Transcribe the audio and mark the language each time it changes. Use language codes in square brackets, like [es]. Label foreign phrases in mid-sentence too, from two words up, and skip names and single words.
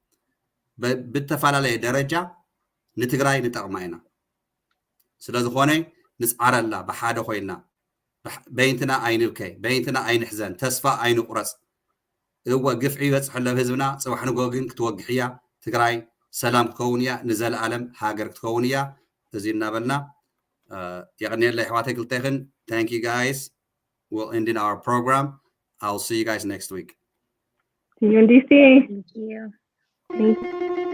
[ti] ብተፈላለየ ደረጃ ንትግራይ ንጠቕማ ኢና ስለዝኾነ ንፃዓረላ ብሓደ ኮይና በይንትና ኣይንብከይ በይንትና ኣይንሕዘን ተስፋ ኣይንቁረፅ እወ ግፍዒ ይበፅሕ ለ ህዝብና ፅባሕ ንጎ ግን ክትወግሕ እያ ትግራይ ሰላም ክትከውን እያ ንዘለኣለም ሃገር ክትከውን እያ እዚ እናበልና የቕኒየለይ ኣሕዋተይ ክልተ ይኽን [en] thank you guys we'll end in our program I'll see you guys next week see you in DC thank you thank you